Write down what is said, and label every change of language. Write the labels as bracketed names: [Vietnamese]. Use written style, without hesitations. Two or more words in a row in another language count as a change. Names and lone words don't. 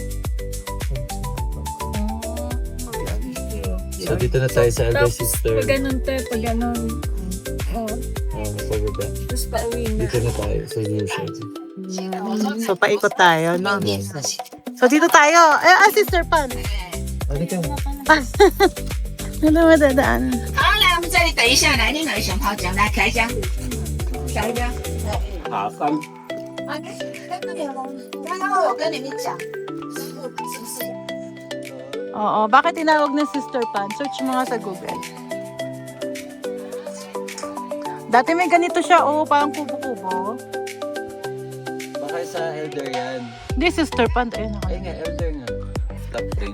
[Filipino] So dito na tayo sa [English] elder sister. [Filipino] Pag ganun te, pag ganun. Pagod. Tapos pauwi na. Dito na tayo sa Yusha. So, paikot tayo, no? So, dito tayo. Sister Pan. Ano ka? Ano madadaan? [Chinese] 好，来，我们这里等一下，来，另外一箱泡姜，来开箱，下一个。爬山。刚刚我有跟你们讲，师傅是不是？ [Filipino] Oo, bakit tinawag na Sister Pan? Search mo nga sa Google. Dati may ganito siya, parang kubo-kubo. Baka sa elder yan. Hindi, Sister Pan. Ayun, Ay nga, elder nga. [English] Top ring.